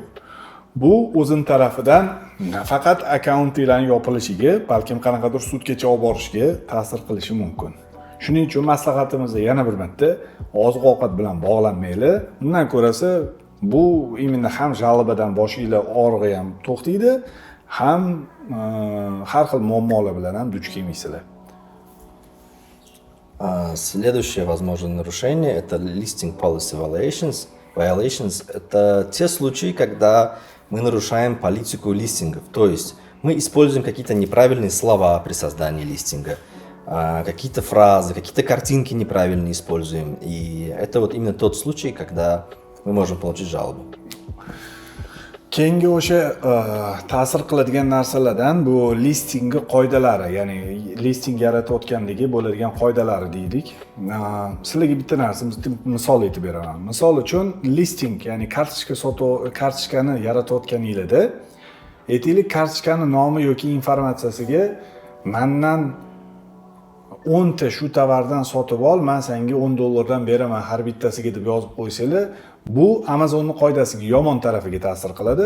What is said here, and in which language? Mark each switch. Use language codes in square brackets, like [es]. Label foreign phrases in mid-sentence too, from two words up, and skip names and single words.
[uz] Bu o'zim tarafidan faqat akkauntinglarning yopilishiga, balkim qanaqadir sudgacha olib borishga ta'sir qilishi mumkin. Shuning uchun maslahatimizni yana bir marta oziq-ovqat bilan bog'lanmanglar. Bundan ko'rasa bu именно ham jalbadan boshingizlar og'rig'i ham to'xtaydi, ham har xil muammolar bilan ham duch kelmaysizlar. [ru] Следующее возможное нарушение – это [en] listing policy violations. [ru] Это те случаи, когда мы нарушаем политику листингов. То есть мы используем какие-то неправильные слова при создании листинга, какие-то фразы, какие-то картинки неправильно используем. И это вот именно тот случай, когда мы можем получить жалобу. [uz] Keyingi o'sha ta'sir qiladigan narsalardan bu listingga qoidalari, ya'ni listing yaratayotgandagi bo'ladigan qoidalari deydik. Sizlarga bitta narsa misol aytib beraman. Misol uchun listing, ya'ni kartochkani yaratayotganingizda aytaylik kartochkani nomi yoki informatsiyasiga mendan 10 ta shu tovardan sotib ol, men senga $10 beraman har bittasiga deb yozib qo'ysanglar, bu Amazonning qoidasiga yomon tarafiga ta'sir qiladi.